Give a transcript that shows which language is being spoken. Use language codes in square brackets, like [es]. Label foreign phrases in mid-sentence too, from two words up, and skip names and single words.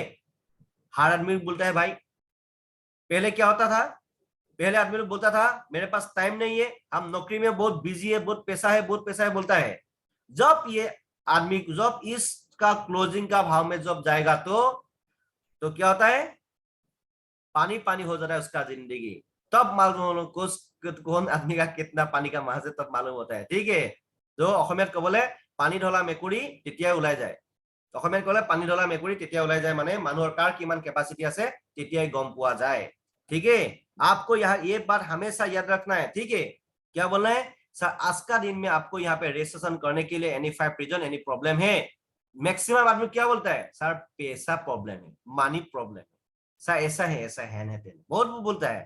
[hi] हर आदमी बोलता है भाई, पहले क्या होता था, पहले आदमी लोग बोलता था मेरे पास टाइम नहीं है, हम नौकरी में बहुत बिजी है, बहुत पैसा है, बहुत पैसा है बोलता है। जब ये आदमी, जब इसका क्लोजिंग का भाव में जब जाएगा तो क्या होता है, पानी पानी हो जाता है उसका जिंदगी। तब मालूम कौन आदमी का कितना पानी का महाज है, तब मालूम होता है, ठीक है। [as] जो অসমীয়াত কবলে পানী ঢলা মেকুৰী তেতিয়া ওলাই যায়, অসমীয়াত কলে পানী ঢলা মেকুৰী তেতিয়া ওলাই যায়, মানে মানুহৰ কাৰ কিমান কেপাসিটি আছে তেতিয়াই গম পোৱা যায়। [hi] ठीक है, आपको यहाँ ये बात हमेशा याद रखना है। ठीक है, क्या बोलना है सर, आज का दिन में आपको यहाँ पे रजिस्ट्रेशन करने के लिए [en] any 5 reason any problem [hi] है। मैक्सिमम आदमी क्या बोलता है, सर पैसा प्रॉब्लम है, [en] money problem [hi] है, सर ऐसा है ऐसा है, बहुत बोलता है।